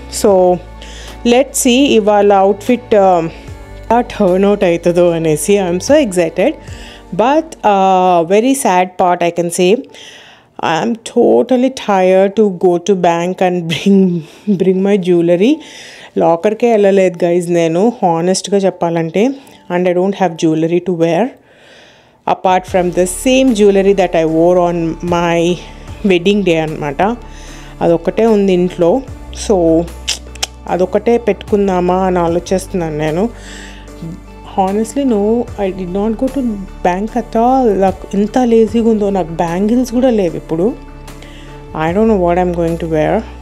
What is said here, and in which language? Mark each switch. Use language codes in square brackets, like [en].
[en] So let's see ఇవాళ outfit turn out అవుతుందో అనేసి. I'm so excited. But very sad part I can say, I am totally tired to go to bank and bring my jewelry. [te] లాకర్కే వెళ్ళలేదు guys నేను, హానెస్ట్గా చెప్పాలంటే. [en] And I don't have jewelry to wear apart from the same jewelry that I wore on my wedding day అనమాట. [te] అదొక్కటే ఉంది ఇంట్లో. So అదొక్కటే పెట్టుకుందామా అని ఆలోచిస్తున్నాను నేను. [en] Honestly no, I did not go to bank at all. [te] నాకు ఎంత లేజీగా ఉందో, నాకు బ్యాంగిల్స్ కూడా లేవు ఇప్పుడు. [en] I don't know what I'm going to wear.